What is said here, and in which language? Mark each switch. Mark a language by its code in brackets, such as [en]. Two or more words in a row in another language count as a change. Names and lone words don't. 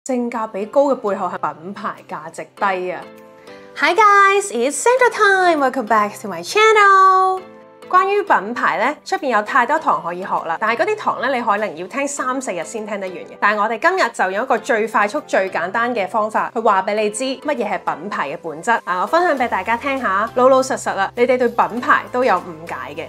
[yue] 性價比高嘅背後係品牌價值低啊。 [en] Hi guys, it's Sandra time. Welcome back to my channel. [yue] 關於品牌咧，出邊有太多堂可以學啦，但係嗰啲堂咧，你可能要聽3-4日先聽得完嘅。但係我哋今日就用一個最快速、最簡單嘅方法去話俾你知乜嘢係品牌嘅本質。我分享俾大家聽下，老老實實啦，你哋對品牌都有誤解嘅。